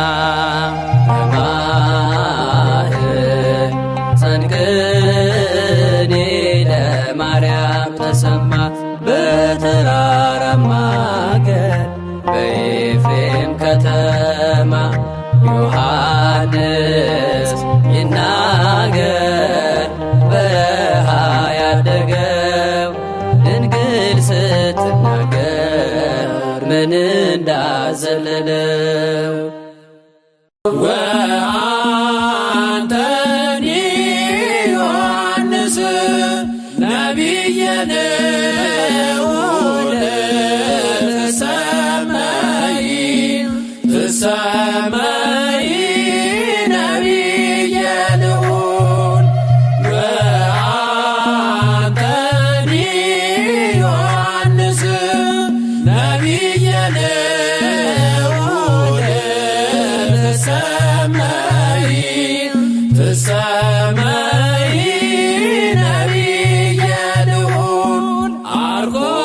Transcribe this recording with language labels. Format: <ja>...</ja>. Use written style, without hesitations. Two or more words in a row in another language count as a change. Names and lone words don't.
<am>በማህፀን ቅኔ ለማርያም ተሰማ በተራራማ አገር በኤፍሬም ከተማ ዮሐንስ ይናገር በረሃ ያደገው ድንግል ስትናገር ምን እንዳዘለለው</am> <gez>ወአንተኒ ዮሐንስ ነቢየ ልዑል ትሰመይ ነቢየ ልዑል ወአንተኒ ዮሐንስ ነቢየ ልዑል ትሰመይ ነቢየ ልዑል አርጎ</gez>